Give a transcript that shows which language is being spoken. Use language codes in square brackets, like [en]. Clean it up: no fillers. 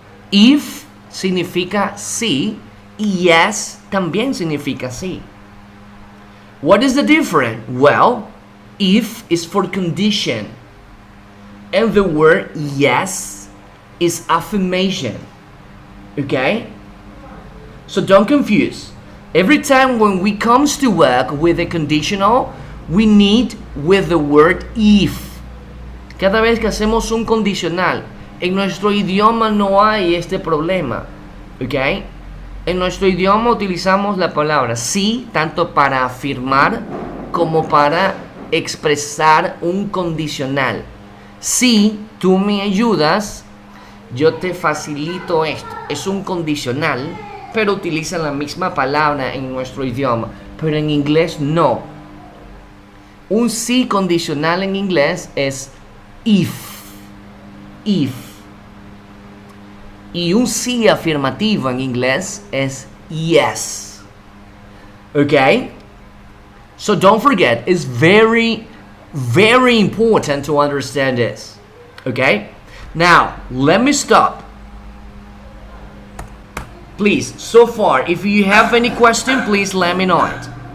[es] If significa sí y yes también significa sí. [en] What is the difference? Well, if is for condition and the word yes is affirmation. Okay? So don't confuse. Every time when we comes to work with a conditional, we need with the word if. [es] Cada vez que hacemos un condicional, en nuestro idioma no hay este problema. ¿Ok? En nuestro idioma utilizamos la palabra sí tanto para afirmar como para expresar un condicional. Si tú me ayudas, yo te facilito esto. Es un condicional, pero utilizan la misma palabra en nuestro idioma. Pero en inglés no. Un sí condicional en inglés es if. If. Y un sí afirmativo en inglés es yes. [en] Okay? So don't forget, it's very, very important to understand this. Okay? Now, let me stop. Please, so far, if you have any question, please let me know it.